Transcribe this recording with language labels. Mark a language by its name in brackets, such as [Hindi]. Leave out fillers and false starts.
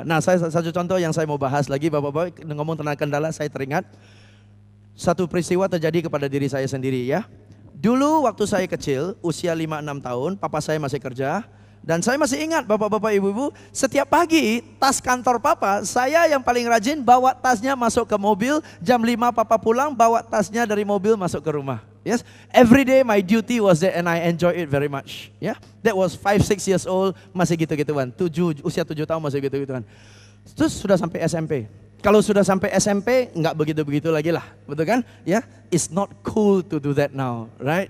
[Indonesian] Nah, satu contoh yang saya mau bahas lagi, bapak-bapak ngomong tentang kendala, saya teringat satu peristiwa terjadi kepada diri saya sendiri ya. Dulu waktu saya kecil, usia 5-6 tahun, papa saya masih kerja. Dan saya masih ingat bapak-bapak ibu-ibu, setiap pagi tas kantor papa, saya yang paling rajin bawa tasnya masuk ke mobil. Jam 5 papa pulang, bawa tasnya dari mobil masuk ke rumah. [English] Yes, every day my duty was there and I enjoy it very much. Yeah, that was 5-6 years old, [Indonesian] masih gitu-gituan. Usia 7 tahun masih gitu-gituan. Terus sudah sampai SMP. Kalau sudah sampai SMP, enggak begitu-begitu lagi lah, betul kan? Ya, yeah? [English] It's not cool to do that now, right?